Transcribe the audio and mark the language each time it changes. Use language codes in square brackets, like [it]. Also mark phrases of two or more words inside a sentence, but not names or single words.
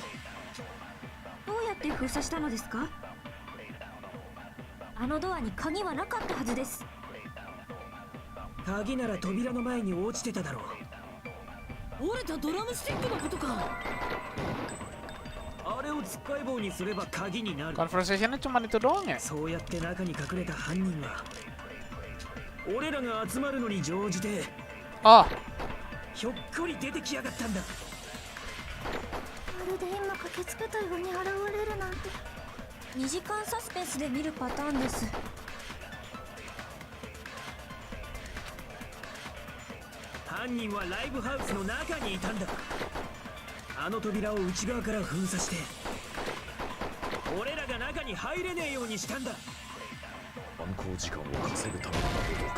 [ja] どうやって封鎖したのですか？あのドアに鍵はなかったはずです。鍵なら扉の前に落ちてただろう。折れたドラムスティックのことか。あれをつっかい棒にすれば鍵になる。 [id] Conversationnya cuma itu doang ya? [ja] そうやって中に隠れた犯人は俺らが集まるのに乗じて Oh, ひょっこり出てきやがったんだ。まるで今駆けつけたように現れるなんて。 2時間サスペンスで見るパターンです。犯人はライブハウスの中にいたんだ。あの扉を内側から封鎖して、俺らが中に入れねえようにしたんだ。犯行時間を稼ぐための行動か。